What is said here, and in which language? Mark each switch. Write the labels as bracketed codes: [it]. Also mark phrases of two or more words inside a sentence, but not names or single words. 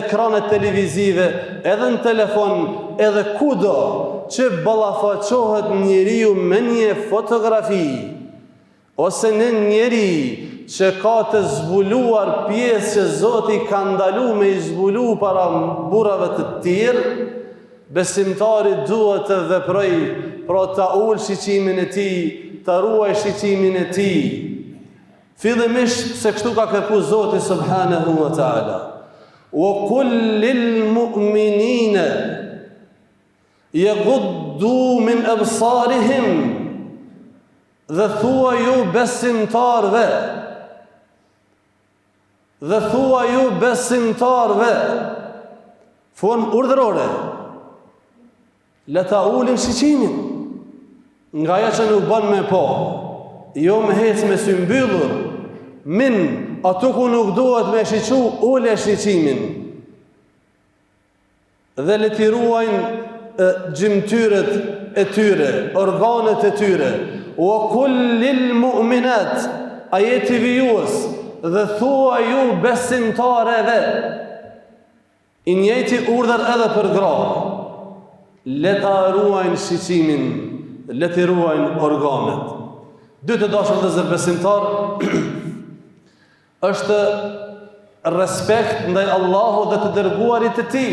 [sq] ekranet televizive, edhe në telefon, edhe kudo që ballafaqohet njeriu me një fotografi ose në njeri që ka të zbuluar pjesë që Zoti ka ndalu me i zbulu para burrave të tjerë, besimtari duhet të veproj, pra ta ul shiqimin e tij, ta ruaj shiqimin e tij. Fillimisht se kështu ka kërkuar Zoti [ar] سبحانه وتعالى. وقل للمؤمنين يغضوا من أبصارهم. [sq] Dhe thua ju besimtarve, fon urdhërore, le ta ulim shiqimin, nga ajo që nuk bën me po, jo me hec me sy mbyllur, ato ku nuk duhet me shiqu, ule shiqimin, dhe le t'i ruajnë gjymtyrët e tyre, organet e tyre. [ar] وقل للمؤمنات, [sq] ajeti vijues, dhe thua ju besimtareve, i njëjti urdhër edhe për gra, le ta ruajnë shiqimin, le t'i ruajnë organet. Dy të dashur vëllezër besimtar, është respekt ndaj Allahut dhe të dërguarit të tij.